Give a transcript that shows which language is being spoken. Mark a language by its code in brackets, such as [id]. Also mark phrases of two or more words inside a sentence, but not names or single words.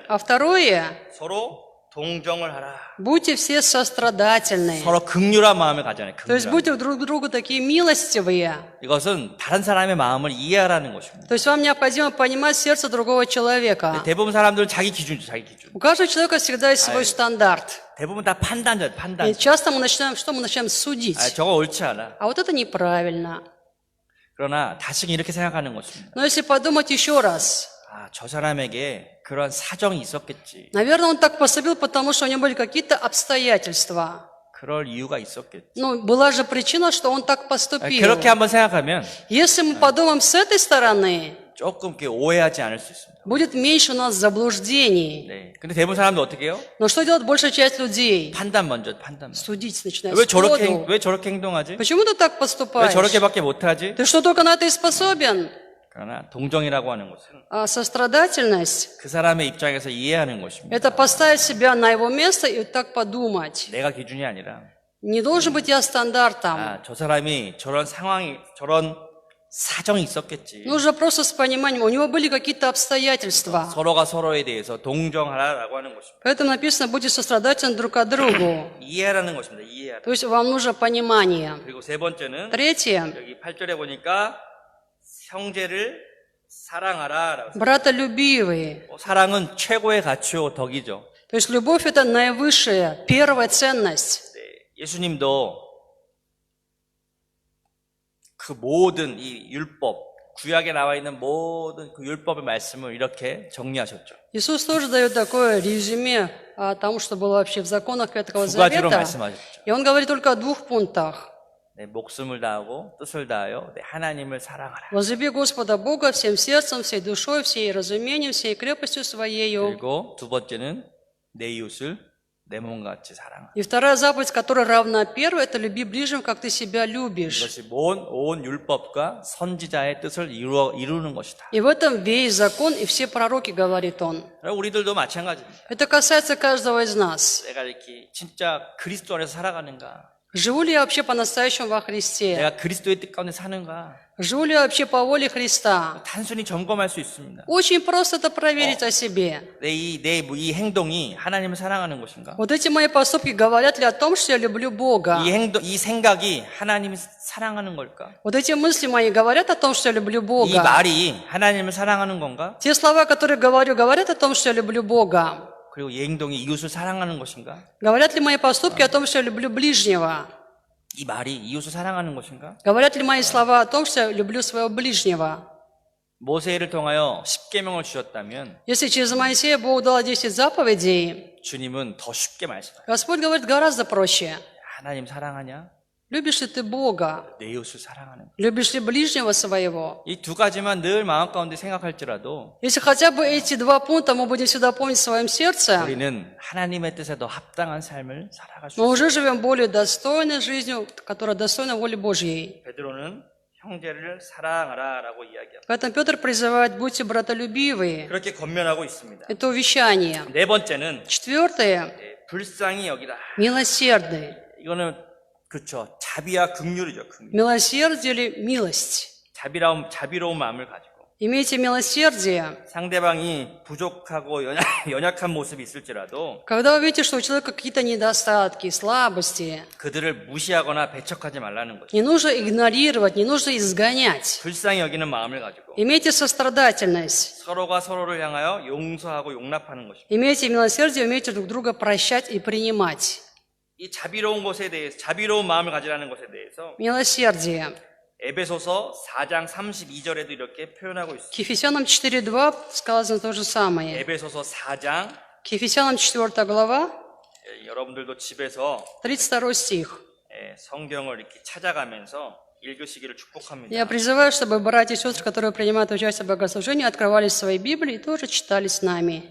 [ru] А второе, [ko] 서로 동정을 하라. [ru] будьте все сострадательны. [ko] 서로 긍휼한 마음을 가져야 [ru] То есть [ko] 긍휼한. [ru] будьте друг к другу такие милостивые. [ko] 이것은 다른 사람의 마음을 이해하라는 것입니다. [ru] То есть вам необходимо понимать сердце другого человека. [ko] 대부분 사람들은 자기 기준이죠, 자기 기준. [ru] У каждого человека всегда есть свой стандарт. [ko] 대부분 다 판단자, 판단. [ru] И часто мы начинаем, что мы начинаем судить. [ko] 저거 옳지 않아. [ru] А вот это неправильно. [ko] 그러나 다시 이렇게 생각하는 것입니다. [ru] Но если подумать еще раз, [ko] 저 사람에게 그런 사정이 있었겠지. [ru] наверное, он так поступил, потому что у него были какие-то обстоятельства. [ko] 그럴 이유가 있었겠지. [ru] Ну, была же причина, что он так поступил. [ko] 그렇게 한번 생각하면 [ru] Если мы подумаем с этой стороны, [ko] 조금 이렇게 오해하지 않을 수 있습니다. [ru] будет меньше у нас заблуждений. [ko] 네. 근데 대부분 사람들 어떻게 해요? [ru] Но что делает большая часть людей? [ko] 판단 먼저. [ru] Судить начинают [ko] 왜 [ru] сходу. [ko] 저렇게 행동하지? [ru] Почему ты так [ko] 왜 [ru] поступаешь? [ko] 저렇게밖에 못하지? [ru] Ты что, только на это и способен? [ko] 그러나 동정이라고 하는 것은 [ru] А сострадательность [ko] 그 사람의 입장에서 이해하는 – 것입니다. [ru] это поставить себя на его место и так подумать. [ko] 내가 기준이 아니라 [ru] Не должен быть я стандартом. [ko] 저 사람이 저런 상황이 저런 사정이 있었겠지. [ru] Нужно просто с пониманием, у него были какие-то обстоятельства. [ko] 서로가 서로에 대해서 동정하라라고 하는 것입니다. [ru] Поэтому написано, будьте сострадательны друг к другу. [ko] 이해하라는 것입니다. 이해하라. [ru] То есть вам нужно понимание. [ko] 그리고 세 번째는 [ru] Третье, [ko] 여기 8절에 보니까 형제를 사랑하라라고. [ru] братолюбивые. [ko] 사랑은 최고의 가치요 덕이죠. [ru] То есть любовь – это наивысшая, первая ценность. [ko] 예수님도 그 모든 이 율법, 구약에 나와 있는 모든 그 율법의 말씀을 이렇게 정리하셨죠. [ru] Иисус тоже дает такое резюме о том, что было вообще в законах Ветхого [ko] 두 가지로 [ru] Завета. [ko] 말씀하셨죠. [ru] И он говорит только о двух пунктах. [ko] 내 목숨을 다하고 뜻을 다하여 내 하나님을 사랑하라. [ru] Возлюби Господа Бога всем сердцем, всей душой, всей разумением, всей крепостью своею. [ko] 그리고 두 번째는 내 이웃을 내 몸같이 사랑하라. [ru] И вторая заповедь, которая равна первой, это люби ближнего, как ты себя любишь. [ko] 이것이 온 율법과 선지자의 뜻을 이루는 것이다. [ru] И в этом весь закон и все пророки, говорит он. [ko] 우리들도 마찬가지입니다. [ru] Это касается каждого из нас. [ko] 내가 이렇게 진짜 그리스도 안에서 살아가는가? [ru] Живу ли я вообще по-настоящему во Христе? [ko] 내가 그리스도의 뜻 가운데 사는가? [ru] Живу ли я вообще по воле Христа? [ko] 단순히 점검할 수 있습니다. [ru] Очень просто это проверить о себе. [ko] 내 이 행동이 하나님을 사랑하는 것인가? [ru] Вот эти мои поступки говорят ли о том, что я люблю Бога? [ko] 이 생각이 하나님을 사랑하는 걸까? [ru] Вот эти мысли мои говорят о том, что я люблю [ko] 이 [ru] Бога? [ko] 말이 하나님을 사랑하는 건가? [ru] Те слова, которые говорю, говорят о том, что я люблю Бога? [ko] 그리고 이 행동이 이웃을 사랑하는 것인가? [ru] Говорят ли мои поступки о том, что я люблю ближнего? [ko] 이 말이 이웃을 사랑하는 것인가? [ru] Говорят ли мои слова о том, что я люблю своего ближнего? [ko] 모세를 통하여 십계명을 주셨다면 [ru] Если через Моисея Бог дал 10 заповедей, [ko] 주님은 더 쉽게 말씀하세요. [ru] Господь говорит гораздо проще. [ko] 하나님 사랑하냐? [ru] Любишь ли ты Бога? [ko] 내 이웃을 사랑하는 것. [ru] Любишь ли ближнего своего? [ko] 이 두 가지만 늘 마음 가운데 생각할지라도 [ru] Если хотя бы эти 2 пункта мы будем всегда помнить в своем сердце, [ko] 우리는 하나님의 뜻에 더 합당한 삶을 살아갈 수 [ru] мы [ko] 있어요. [ru] уже живем более достойной жизнью, которая достойна воли Божьей. [ko] 베드로는 형제를 사랑하라라고 이야기합니다. [ru] Поэтому Петр призывает: будьте братолюбивые. [ko] 그렇게 권면하고 있습니다. [ru] Это увещание. [ko] 네 번째는 [ru] 4, [ko] 불쌍히 여기다. [ru] милосердный. [ko] 이거는 그렇죠. 자비와 긍휼이죠. 긍휼. [ru] Милосердие или милость. [ko] 자비로운 마음을 가지고 [ru] Имейте милосердие. [ko] 상대방이 부족하고 연약한 모습이 있을지라도 [ru] Когда вы видите, что у человека какие-то недостатки, слабости, [ko] 그들을 무시하거나 배척하지 말라는 거죠. [ru] не нужно игнорировать, не нужно изгонять. [ko] 불쌍히 여기는 마음을 가지고 [ru] Имейте сострадательность. [ko] 서로가 서로를 향하여 용서하고 용납하는 것입니다. [ru] Имейте милосердие, умейте друг друга прощать и принимать. [ko] 이 자비로운 것에 대해서, 자비로운 마음을 가지라는 것에 대해서 [ru] Милосердие. [ko] 에베소서 4장 32절에도 이렇게 표현하고 있습니다. [ru] К Ефесянам 4:2 сказано то же самое. [ko] 에베소서 4장 [ru] К Ефесянам 4 глава, [ko] 여러분들도 집에서 [ru] 32 стих. [ko] 성경을 이렇게 찾아가면서 읽으시기를 축복합니다. [ru] Я призываю, чтобы братья и сестры, которые принимают участие в богослужении, открывали свои Библии и тоже читали с нами.